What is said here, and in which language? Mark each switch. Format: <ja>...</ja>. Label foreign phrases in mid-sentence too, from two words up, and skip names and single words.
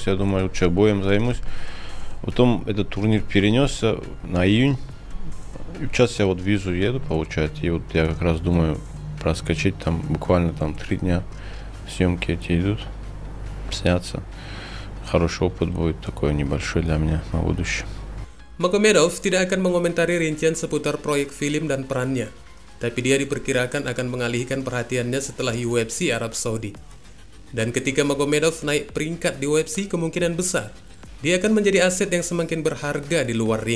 <ru>Я думаю, что боем займусь. Потом этот турнир перенесся на июнь. И сейчас я вот визу еду получать. И вот я как раз думаю проскочить там буквально там 3 дня. Съемки эти идут, снятся. Хороший опыт будет такой небольшой для меня на будущее.</ru> <id>Magomedov tidak akan mengomentari rincian seputar proyek film dan perannya, tapi dia diperkirakan akan mengalihkan perhatiannya setelah UFC Arab Saudi. Dan ketika Magomedov naik peringkat di UFC, kemungkinan besar dia akan menjadi aset yang semakin berharga di luar ring.</id>